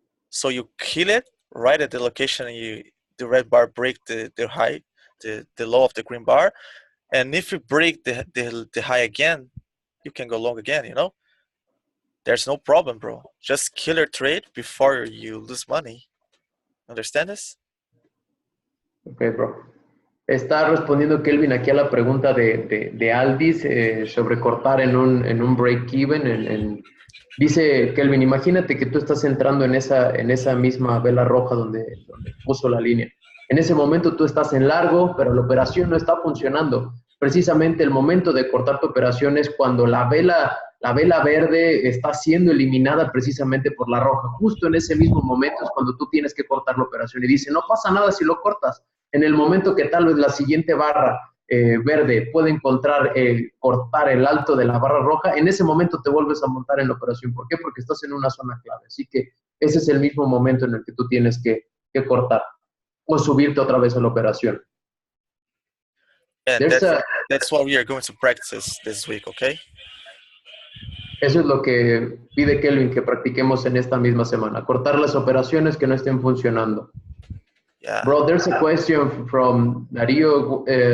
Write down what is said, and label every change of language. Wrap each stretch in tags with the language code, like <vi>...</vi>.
<en>So you kill it right at the location the red bar break the high, the low of the green bar, and if you break the high again, you can go long again, you know? There's no problem, bro. Just kill your trade before you lose money. Understand this? Ok, bro.</en> <es>Está respondiendo Kelvin aquí a la pregunta de Aldis sobre cortar en un break-even. Dice Kelvin, imagínate que tú estás entrando en esa misma vela roja donde puso la línea. En ese momento tú estás en largo, pero la operación no está funcionando. Precisamente el momento de cortar tu operación es cuando la vela verde está siendo eliminada precisamente por la roja. Justo en ese mismo momento es cuando tú tienes que cortar la operación. Y dice, no pasa nada si lo cortas. En el momento que tal vez la siguiente barra verde puede encontrar cortar el alto de la barra roja, en ese momento te vuelves a montar en la operación. ¿Por qué? Porque estás en una zona clave. Así que ese es el mismo momento en el que tú tienes que cortar o subirte otra vez a la operación.</es> <en>And that's what we are going to practice this week, okay?</en> <es>Eso es lo que pide Kelvin que practiquemos en esta misma semana, cortar las operaciones que no estén funcionando.</es> <en>Yeah. Bro, there's a question from Dario.</en>